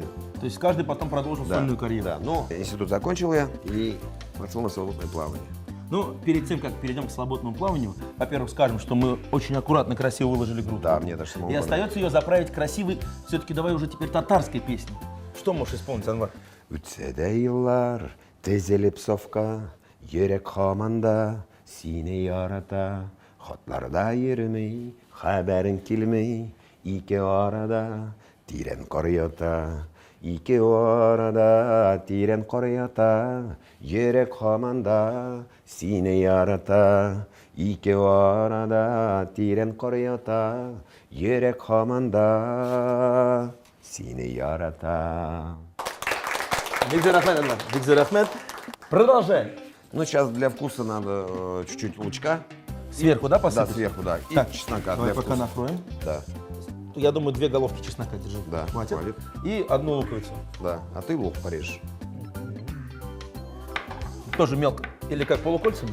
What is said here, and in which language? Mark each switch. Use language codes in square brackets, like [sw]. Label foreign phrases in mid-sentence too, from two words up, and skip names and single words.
[ru] То есть каждый потом продолжил сольную карьеру? Да, но институт закончил я и пошел на свободное плавание. Ну, перед тем, как перейдем к свободному плаванию, во-первых, скажем, что мы очень аккуратно, красиво выложили группу. Да, мне даже самому И остается ее заправить красивой, все-таки давай уже теперь татарской песней. Что можешь исполнить, Анвар? [tt] Үтсе дә еллар, тезелеп сафка, йөрәк һаман да сине ярата. Хатларда йөрмәй, хәбәрең килмәй, ике арада тирән кар ята. Ике арада тирән кар ята, йөрәк һаман да сине ярата. Ике арада тирән кар ята, йөрәк һаман да сине ярата. Бигзер Ахмед, Анвар. Бигзер Ахмед. [ru] Продолжаем. Ну, сейчас для вкуса надо чуть-чуть лучка. Сверху, да, посыпать? Да, сверху, да. И Так, чеснока давай для пока вкуса. накроем. Да, Я думаю, 2 головки чеснока держи. да, Хватит. хватит. И 1 луковицу. Да, а ты лук порежешь. Тоже мелко. Или как, полукольцами?